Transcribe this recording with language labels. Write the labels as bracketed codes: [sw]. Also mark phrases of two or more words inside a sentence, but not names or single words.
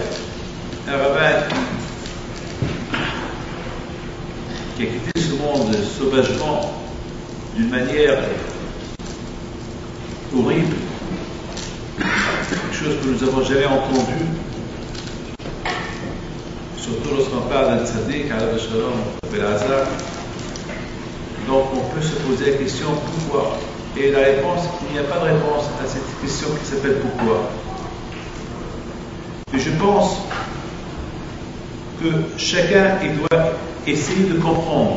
[fr] Un rabbin qui a quitté ce monde sauvagement, d'une manière horrible, quelque chose que nous n'avons jamais entendu, surtout lorsqu'on parle d'un tzaddik, [he] עליו השלום, [fr] Belazar. Donc on peut se poser la question pourquoi. Et la réponse, il n'y a pas de réponse à cette question qui s'appelle pourquoi. Et je pense que chacun il doit essayer de comprendre.